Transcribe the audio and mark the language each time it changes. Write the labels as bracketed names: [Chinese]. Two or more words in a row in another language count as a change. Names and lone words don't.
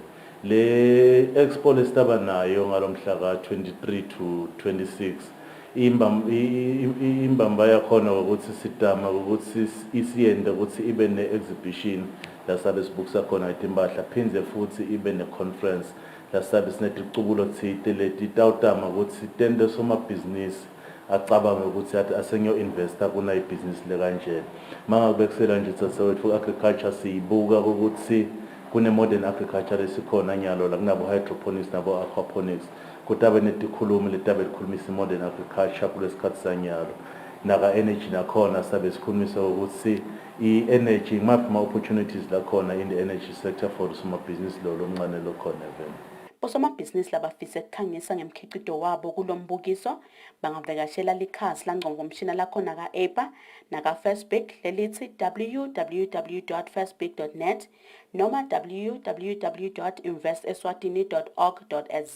[Swati] Le expo lesitaba nayo ngalomhla ka 23 to 26 imbamba yakhona ukuthi sidama ukuthi isiyende ukuthi ibe ne-exhibition la sabe sibukisa khona impahla, phinde futhi ibe ne-conference la sabe sineticubulo thile leti tawutama ukuthi tende somabhizinisi acabanga ukuthi athi asenyo investor kuna ibhizinisi lekanje. Mangabekusela nje tsatsethu agriculture siyibuka ukuthi kune [English] modern agriculture [Swati] lesikhona nyalo la kunabo hydroponics nabo aquaponics, kutabe netikhulumi letabe likhulumisa [English] modern agriculture [Swati] kulesikhathi sanyalo. Naka energy nakhona sabe sikhulumisa ukuthi i-energy ngaphi opportunities la khona [English] in the energy sector for [Swati] somabhizinisi lo lomncane lokhona vele. Osomabhizinisi labafisa ukukhangisa ngemkhiqido wabo kulombukiso bangavakashela likhasi langqongqomshina lakhona ka-EPA naka-Facebook lelithi www.facebook.net noma www.investeswatini.org.za.